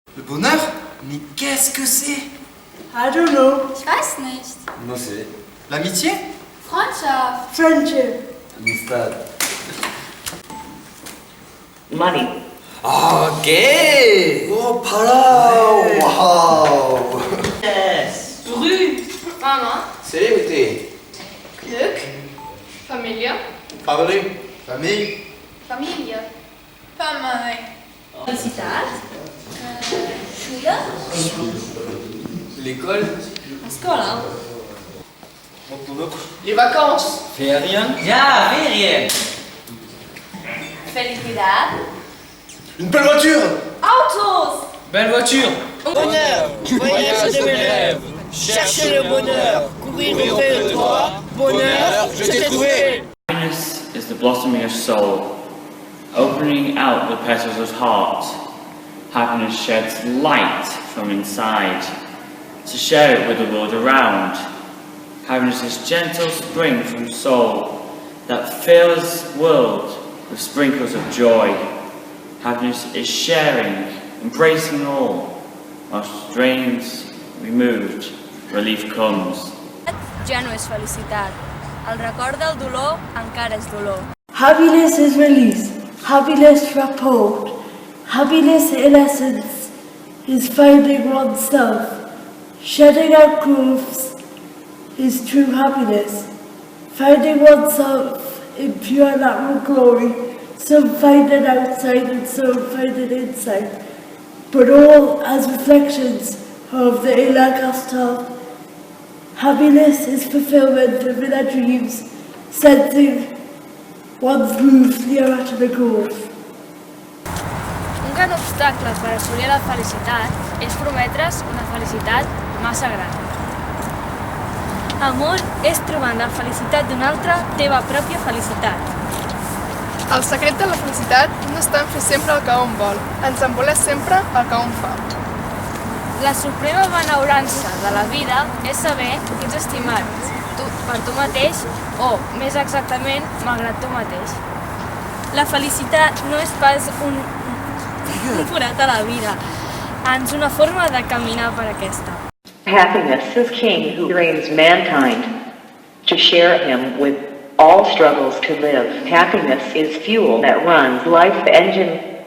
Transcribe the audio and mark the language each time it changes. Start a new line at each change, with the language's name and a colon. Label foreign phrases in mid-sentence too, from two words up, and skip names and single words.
French: bonheur? Mais qu'est-ce que c'est?
English: I don't know.
German: Ich weiß nicht.
Spanish: No sé.
French: L'amitié?
German: Freundschaft.
English: Friendship.
Spanish: Amistad.
English: Money. Okay. Oh, Palau. Wow. Yes. Brü. Mama. Celebrity.
German: Glück. Familie.
English: Family.
French: Famille?
German: Familie. Famille. Felicitat. Schule.
French: L'école.
Catalan: Escola.
French: Les vacances?
German: Ferien. Ja, Ferien.
Spanish: Felicidad.
French: Une belle voiture!
German: Autos.
French: Belle voiture. Bonheur, voyage de mes rêves, chercher le bonheur, courir auprès de toi, bonheur, je t'ai trouvé.
English: Happiness is the blossoming of soul, opening out the petals of heart. Happiness sheds light from inside, to share it with the world around. Happiness is gentle spring from soul, that fills world with sprinkles of joy. Happiness is sharing, embracing all, while strains removed, relief comes.
Catalan: Ja no és felicitat. El record del dolor encara és dolor.
English: Happiness is release. Happiness rapport. Happiness in essence is finding oneself. Shedding out growths is true happiness. Finding oneself in pure natural glory. Some find it outside and some find it inside. But all as reflections of the Ila Castal. Happiness is fulfillment of inner dreams, sensing one's moves nearer to the goal.
Catalan: Un gran obstacle per assolir la felicitat és prometre's una felicitat massa gran. Amor és trobar en la felicitat d'un altre teva pròpia felicitat. El secret de la felicitat no està en fer sempre el que un vol, ens en voler sempre el que un fa. La suprema benaurança de la vida és saber que ets estimat per tu mateix o, més exactament, malgrat tu mateix. La felicitat no és pas un forat a la vida, ans una forma de caminar per aquesta.
English: Happiness is king who reigns mankind, to share him with all struggles to live. Happiness is fuel that runs life engine.